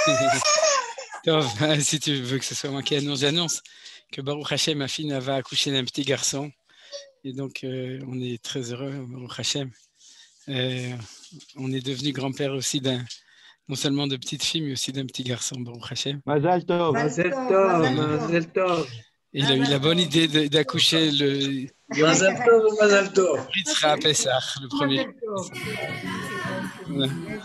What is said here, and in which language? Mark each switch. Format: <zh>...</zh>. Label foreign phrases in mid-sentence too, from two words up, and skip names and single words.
<fr>Si tu veux que ce soit moi qui annonce, j'annonce que</fr> <he>ברוך השם,</he> <fr>ma fille, va accoucher d'un petit garçon. Et donc, on est très heureux,</fr> <he>ברוך השם.</he> <fr>On est devenu grand-père aussi non seulement de petite fille, mais aussi d'un petit garçon,</fr> <he>ברוך השם. מזל טוב. מזל טוב, מזל טוב.</he> <fr>Et il a eu la bonne idée d'accoucher le</fr> <he>מזל טוב, מזל טוב.</he> <fr>Yitzhak Pesach, le premier. Voilà.</fr>